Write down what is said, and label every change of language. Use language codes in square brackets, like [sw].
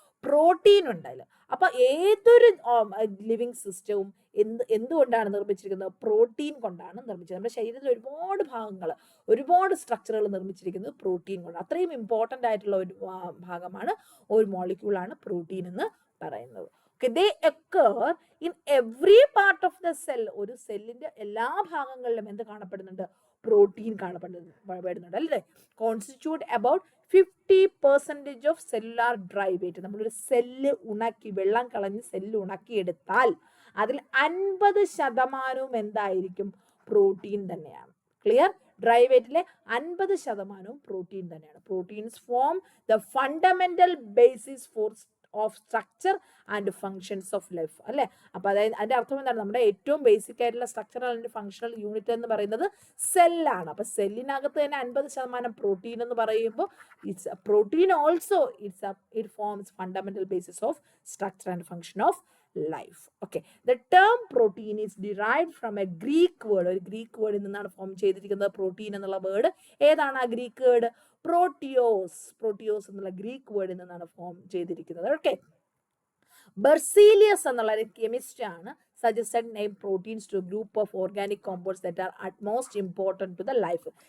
[ml] Protein ഉണ്ടല്ലോ. അപ്പൊ ഏതൊരു ലിവിങ് സിസ്റ്റവും എന്തുകൊണ്ടാണ് നിർമ്മിച്ചിരിക്കുന്നത്? പ്രോട്ടീൻ കൊണ്ടാണ് നിർമ്മിച്ചത്. നമ്മുടെ ശരീരത്തിൽ ഒരുപാട് ഭാഗങ്ങൾ, ഒരുപാട് സ്ട്രക്ചറുകൾ നിർമ്മിച്ചിരിക്കുന്നത് പ്രോട്ടീൻ കൊണ്ട്. അത്രയും ഇമ്പോർട്ടൻ്റ് ആയിട്ടുള്ള ഒരു ഭാഗമാണ്, ഒരു മോളിക്യൂളാണ് പ്രോട്ടീൻ എന്ന് പറയുന്നത്. [en] They occur in every part of the cell. [ml] ഒരു സെല്ലിന്റെ എല്ലാ ഭാഗങ്ങളിലും എന്ത് കാണപ്പെടുന്നുണ്ട്? പ്രോട്ടീൻ കാണപ്പെടുന്നുണ്ട് അല്ലേ? [en] Constitute about 50% of cellular dry weight. [ml] നമ്മളൊരു സെല്ല് ഉണക്കി, വെള്ളം കളഞ്ഞ് സെല്ല് ഉണക്കിയെടുത്താൽ അതിൽ 50% എന്തായിരിക്കും? പ്രോട്ടീൻ തന്നെയാണ്. ക്ലിയർ? ഡ്രൈ വെയിറ്റിലെ 50% പ്രോട്ടീൻ തന്നെയാണ്. [en] Proteins form the fundamental basis for of structure and functions of life അല്ലേ? [ml] അപ്പൊ അതായത് അതിന്റെ അർത്ഥം എന്താണ്? നമ്മുടെ ഏറ്റവും ബേസിക് ആയിട്ടുള്ള സ്ട്രക്ചറൽ ആൻഡ് ഫങ്ഷണൽ യൂണിറ്റ് എന്ന് പറയുന്നത് സെല്ലാണ്. അപ്പൊ സെല്ലിനകത്ത് തന്നെ 50% പ്രോട്ടീൻ എന്ന് പറയുമ്പോൾ [en] It's protein also it forms fundamental basis of structure and function of life. Okay, the term protein is derived from a Greek word. [ml] ഒരു ഗ്രീക്ക് വേർഡിൽ നിന്നാണ് ഫോം ചെയ്തിരിക്കുന്നത് പ്രോട്ടീൻ എന്നുള്ള വേർഡ്. ഏതാണ് ആ ഗ്രീക്ക് വേർഡ്? പ്രോട്ടിയോസ് എന്നുള്ള ഗ്രീക്ക് വേർഡിൽ നിന്നാണ് ഫോം ചെയ്തിരിക്കുന്നത്. Okay, Berzelius എന്നുള്ള ഒരു കെമിസ്റ്റ് ആണ് [en] Suggested name proteins to group of organic compounds that are at most important to the life.